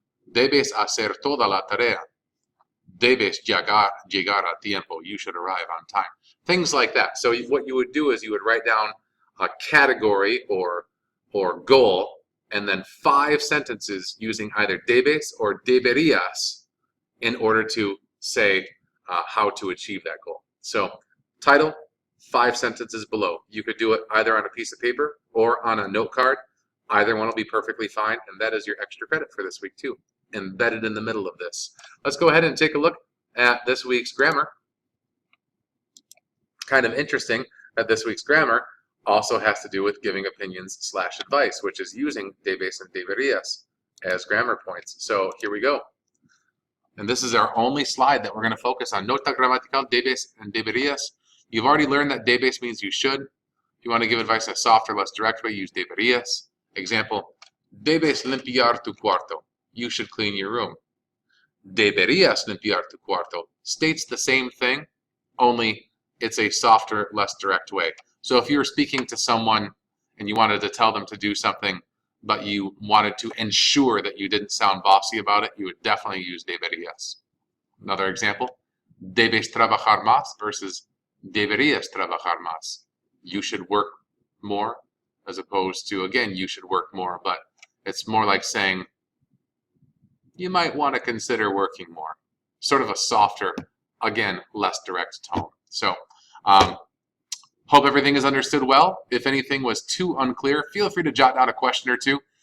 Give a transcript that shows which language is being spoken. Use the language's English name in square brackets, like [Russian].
[Spanish] Debes hacer toda la tarea. Debes llegar a tiempo. [English] You should arrive on time. Things like that. So what you would do is you would write down a category or goal, and then 5 sentences using either debes or deberías in order to say how to achieve that goal. So title, 5 sentences below. You could do it either on a piece of paper or on a note card. Either one will be perfectly fine, and that is your extra credit for this week too, embedded in the middle of this. Let's go ahead and take a look at this week's grammar. Kind of interesting that this week's grammar also has to do with giving opinions / advice, which is using debes and deberías as grammar points. So here we go. And this is our only slide that we're going to focus on. [Spanish] Nota gramatical, debes and deberías. [English] You've already learned that debes means you should. If you want to give advice in a softer, less direct way, use deberías. [Spanish] Example, debes limpiar tu cuarto. [English] You should clean your room. [Spanish] Deberías limpiar tu cuarto [English] states the same thing, only it's a softer, less direct way. So if you were speaking to someone and you wanted to tell them to do something, but you wanted to ensure that you didn't sound bossy about it, you would definitely use deberías. Another example, [Spanish] debes trabajar más versus deberías trabajar más. [English] You should work more, as opposed to, again, you should work more, but it's more like saying, you might want to consider working more. Sort of a softer, again, less direct tone. So Hope everything is understood well. If anything was too unclear, feel free to jot down a question or two.